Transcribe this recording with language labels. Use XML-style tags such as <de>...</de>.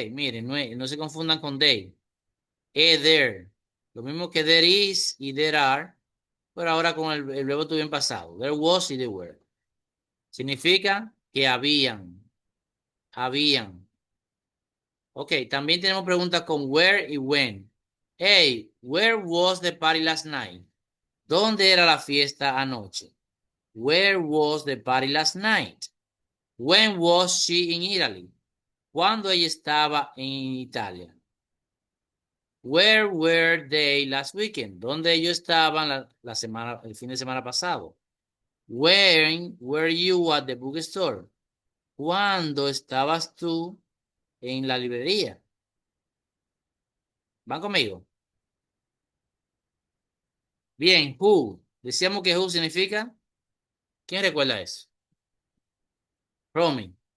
<es>Miren, no se confundan con they. Es there. Lo mismo que there is y there are, pero ahora con el verbo to be en pasado. There was y there were. Significa que habían. Habían. Ok, también tenemos preguntas con where y when.</es> <en>Hey, where was the party last night?</en> <es>¿Dónde era la fiesta anoche?</es> <en>Where was the party last night? When was she in Italy?</en> <es>¿Cuándo ella estaba en Italia?</es> <en>Where were they last weekend?</en> <es>¿Dónde ellos estaban la semana, el fin de semana pasado?</es> <en>When were you at the bookstore?</en> <es>¿Cuándo estabas tú en la librería? ¿Van conmigo? Bien, who. Decíamos que who significa. ¿Quién recuerda eso? Romy.</es>